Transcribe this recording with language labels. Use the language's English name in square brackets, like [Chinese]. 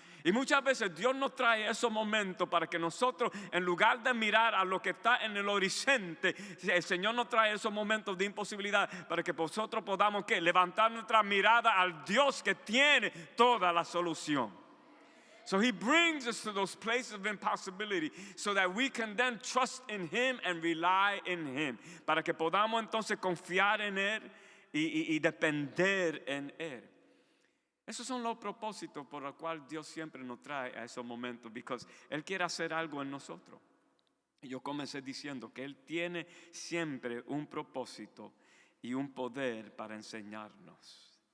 [Spanish] Y muchas veces Dios nos trae esos momentos para que nosotros, en lugar de mirar a lo que está en el horizonte, el Señor nos trae esos momentos de imposibilidad para que nosotros podamos levantar nuestra mirada al Dios que tiene toda la solución. [English] So He brings us to those places of impossibility so that we can then trust in Him and rely in Him. [Spanish] Para que podamos entonces confiar en Él y depender en Él. Esos son los propósitos por los cuales Dios siempre nos trae a esos momentos, porque Él quiere hacer algo en nosotros. Y yo comencé diciendo que Él tiene siempre un propósito y un poder para enseñarnos.